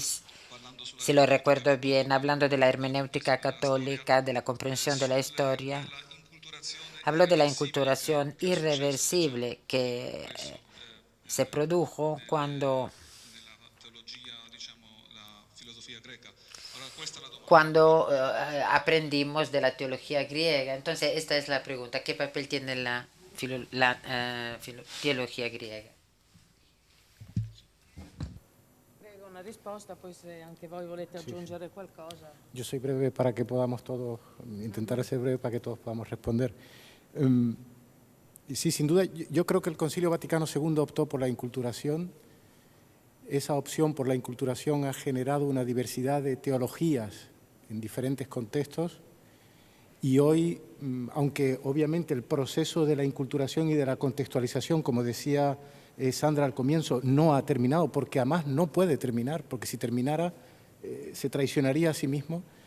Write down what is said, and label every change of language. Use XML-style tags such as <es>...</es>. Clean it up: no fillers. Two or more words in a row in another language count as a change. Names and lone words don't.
<es>si lo recuerdo bien, hablando de la hermenéutica católica, de la comprensión de la historia, habló de la inculturación irreversible que se produjo cuando aprendimos de la teología griega. Entonces, esta es la pregunta. ¿Qué papel tiene la teología griega?</es> <it>Prego una risposta, poi se anche voi volete aggiungere qualcosa.</it> <es>Yo soy breve para que podamos todos, intentar ser breve para que todos podamos responder. Sí, sin duda, yo creo que el Concilio Vaticano II optó por la inculturación. Esa opción por la inculturación ha generado una diversidad de teologías en diferentes contextos y hoy, aunque obviamente el proceso de la inculturación y de la contextualización, como decía Sandra al comienzo, no ha terminado, porque además no puede terminar, porque si terminara se traicionaría a sí mismo.</es>